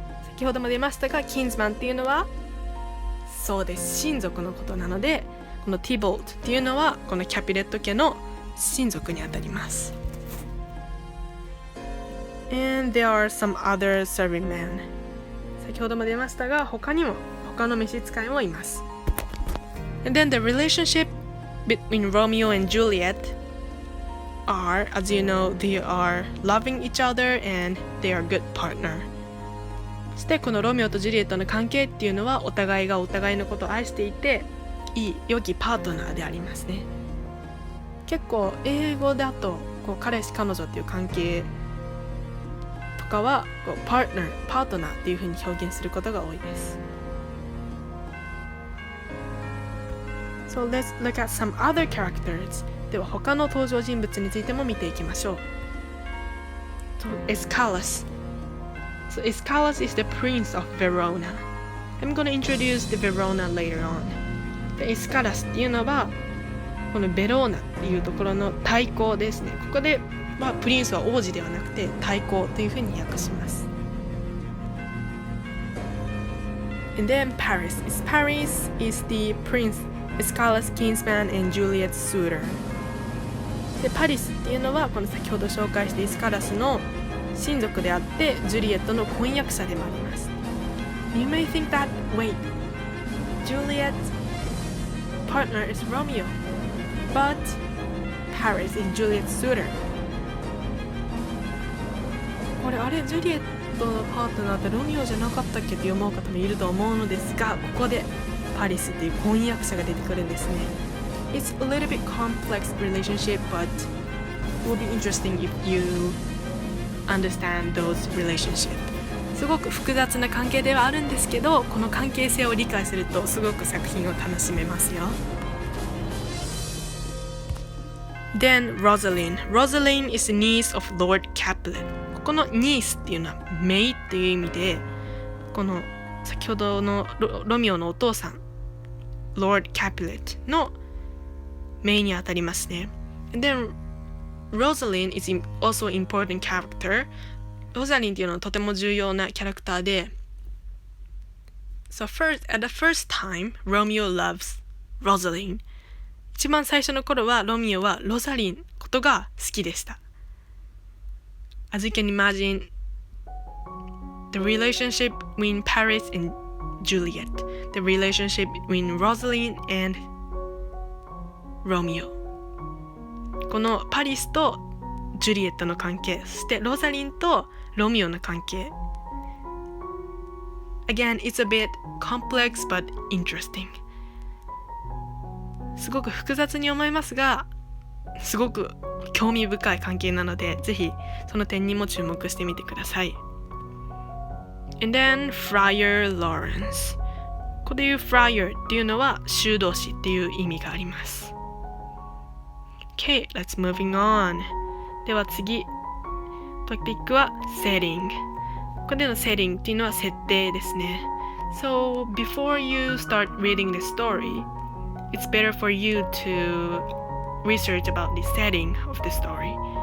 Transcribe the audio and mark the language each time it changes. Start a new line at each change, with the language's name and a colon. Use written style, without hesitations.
Japanese: 先ほども出ましたが、kinsman っていうのはそうです、親族のことなので、この Tybalt っていうのはこのキャピレット家の親族にあたります。
English: And there are some other serving men。
Japanese: 先ほども出ましたが、他にも他の召使いもいます。
English: And then the relationship between Romeo and Juliet are, as you know, they are loving each other and they are good partner。
Japanese: そしてこのロミオとジュリエットの関係っていうのは、お互いがお互いのことを愛していて、良きパートナーでありますね。結構英語だとこう彼氏彼女っていう関係とかはこうパートナーっていう風に表現することが多いです。
English: So let's look at some other characters。
Japanese: では他の登場人物についても見ていきましょう。
English: So Escalus is the prince of Verona。 I'm going to introduce the Verona later on。
Japanese: エスカラスっていうのはこのベローナっていうところの太后ですね。ここで、プリンスは王子ではなくて太后というふうに訳します。
English: And then Paris is the prince Escalus kinsman and Juliet's suitor。
Japanese: でパリスっていうのはこの先ほど紹介したエスカラスの親族であってジュリエットの婚約者でもあります。
English: You may think that, wait, Juliet's partner is Romeo, but Paris is Juliet's suitor。
Japanese: これジュリエットのパートナーってロミオじゃなかったっけって思う方もいると思うのですが、ここでパリスっていう婚約者が出てくるんですね。
English: It's a little bit complex relationship, but it will be interesting if you understand those relationships。
Japanese: すごく複雑な関係ではあるんですけど、この関係性を理解するとすごく作品を楽しめますよ。
English: Then Rosalind is the niece of Lord Capulet。
Japanese: ここの niece っていうのは姪っていう意味で、この先ほどの ロミオのお父さん Lord Capulet の姪にあたりますね。
English: And then Rosalind is also an important character。
Japanese: ロザリンっていうのはとても重要なキャラクターで、
English: So at the first time, Romeo loves Rosalind。
Japanese: 一番最初の頃はロミオはロザリンことが好きでした。
English: As you can imagine, the relationship between Paris and Juliet, the relationship between Rosalind and Romeo。
Japanese: このパリスとジュリエットの関係、そしてロザリンとロミオの関係。
English: Again, it's a bit complex but interesting。
Japanese: すごく複雑に思いますが、すごく興味深い関係なので、ぜひその点にも注目してみてください。
English: And then Friar Lawrence。
Japanese: ここでいう Friar っていうのは修道士っていう意味があります。
English: Okay, let's moving on。
Japanese: では次、トピックは setting。ここでの setting っていうのは設定ですね。
English: So, before you start reading the story, it's better for you to research about the setting of the story。